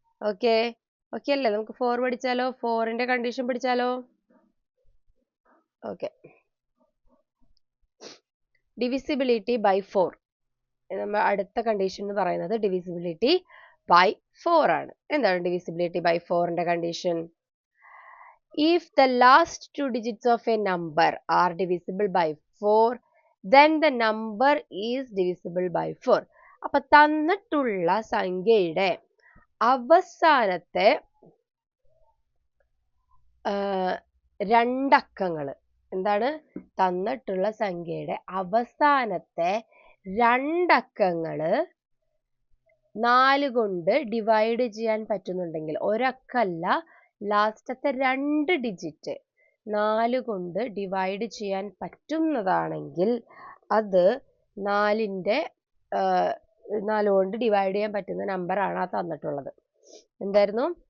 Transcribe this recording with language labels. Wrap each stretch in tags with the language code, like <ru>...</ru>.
<ml>Okay അല്ലേ? നമുക്ക് 4 പഠിച്ചാലോ? 4ന്റെ condition പഠിച്ചാലോ? Okay.</ml> <en>Divisibility by 4.</en> <ml>നമ്മൾ അടുത്ത കണ്ടീഷൻ എന്ന് പറയുന്നത് ഡിവിസിബിലിറ്റി ബൈ 4 ആണ്. എന്താണ് divisibility by 4ന്റെ condition?</ml> <en>If the last 2 digits of a number are divisible by 4, then the number is divisible by 4.</en> <ml>അപ്പൊ തന്നിട്ടുള്ള സംഖ്യയുടെ അവസാനത്തെ 2 അക്കങ്ങൾ എന്താണ്? തന്നിട്ടുള്ള സംഖ്യയുടെ അവസാനത്തെ 2 അക്കങ്ങള് 4 കൊണ്ട് ഡിവൈഡ് ചെയ്യാൻ പറ്റുന്നുണ്ടെങ്കിൽ, ഒരക്കല്ല, ലാസ്റ്റത്തെ 2 ഡിജിറ്റ് 4 കൊണ്ട് ഡിവൈഡ് ചെയ്യാൻ പറ്റുന്നതാണെങ്കിൽ അത് 4 കൊണ്ട് ഡിവൈഡ് ചെയ്യാൻ പറ്റുന്ന നമ്പറാണ് ആ തന്നിട്ടുള്ളത്. എന്തായിരുന്നു?</ml>